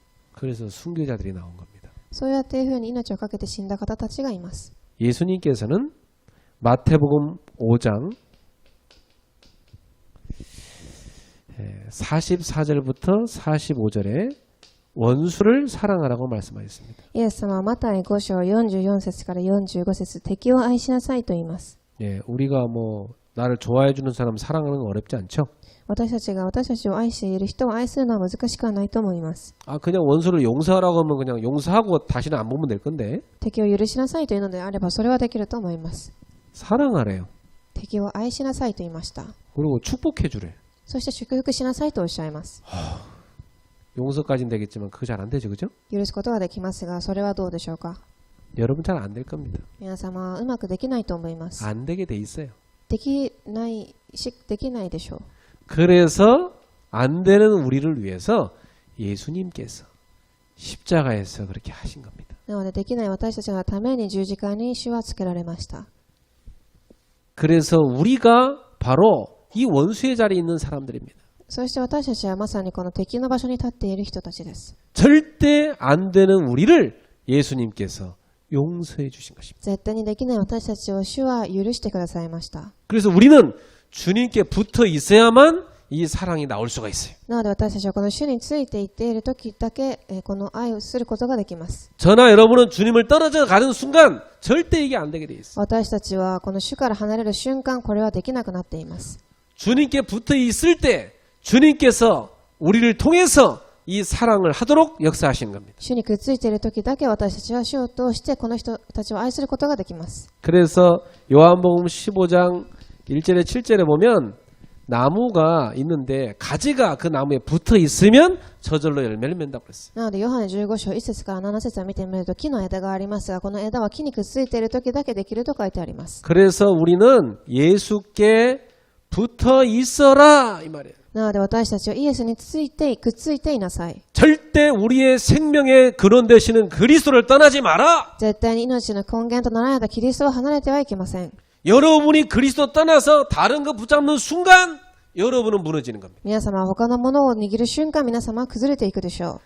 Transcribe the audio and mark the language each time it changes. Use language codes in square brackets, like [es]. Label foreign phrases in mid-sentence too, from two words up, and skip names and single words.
[ko] 그래서 순교자들이 나온 겁니다. [ja] そうやっていうふうに命をかけて死んだ方たちがいます。 [ko] 예수님께서는 마태복음 5장 44절부터 45절에 원수를 사랑하라고 말씀하셨습니다. [ja] イエス様はマタイ5章44節から45節、敵を愛しなさいと言います。 [ko] 예, 우리가 뭐 나를 좋아해 주는 사람 사랑하는 건 어렵지 않죠? [ja] 私たちが私たちを愛している人を愛するのは難しくはないと思います。 [ko] 아, 그냥 원수를 용서하라고 하면 그냥 용서하고 다시는 안 보면 될 건데 [ja] 敵を許しなさいというのであればそれはできると思います。 [ko] 사랑하래요. [ja] 敵を愛しなさいと言いました。 [ko] 그리고 축복해 주래. [ja] そして祝福しなさいとおっしゃいます。 [ko] 용서까지는 되겠지만 그거 잘 안 되죠, 그죠? [ja] 許すことはできますが、それはどうでしょうか？ [ko] 여러분 잘 안 될 겁니다. [ja] 皆様はうまくできないと思います。 [ko] 안 되게 돼 있어요. [ja] できないでしょう。 [ko] 그래서 안 되는 우리를 위해서 예수님께서 십자가에서 그렇게 하신 겁니다. [ja] なのでできない私たちのために十字架に主はつけられました。 [ko] 그래서 우리가 바로 이 원수의 자리에 있는 사람들입니다. [ja] そして私たちはまさにこの敵の場所に立っている人たちです。 [ko] 절대 안 되는 우리를 예수님께서 용서해 주신 것입니다. [ja] 絶対にできない私たちを主は許してくださいました。 [ko] 그래서 우리는 주님께 붙어 있어야만 이 사랑이 나올 수가 있어요. [ja] なので私たちはこの主についていっている時だけこの愛をすることができます。 [ko] 저나 여러분은 주님을 떨어져 가는 순간 절대 이게 안 되게 돼 있어요. [ja] 私たちはこの主から離れる瞬間、これはできなくなっています。 [ko] 주님께 붙어 있을 때 주님께서 우리를 통해서 이 사랑을 하도록 역사하시는 겁니다. [ja] 主にくっついている時だけ私たちは主を通してこの人たちを愛することができます。 [ko] 그래서 요한복음 15장 1절에 7절에 보면 나무가 있는데 가지가 그 나무에 붙어 있으면 저절로 열매를 맺는다고 그랬어요. [ja] なのでヨハネ15章1節から7節を見てみると木の枝がありますが、この枝は木にくっついている時だけできると書いてあります。 [ko] 그래서 우리는 예수께 붙어 있어라 이 말이에요. [ja] なので私たちはイエスにくっついていなさい。 [ko] 절대 우리의 생명의 근원 되시는 그리스도를 떠나지 마라. [ja] 絶対に命の根源となられたキリストを離れてはいけません。 [ko] 여러분이 그리스도 떠나서 다른 거 붙잡는 순간 여러분은 무너지는 겁니다. [ja] 皆様は他のものを握る瞬間、皆様は崩れていくでしょ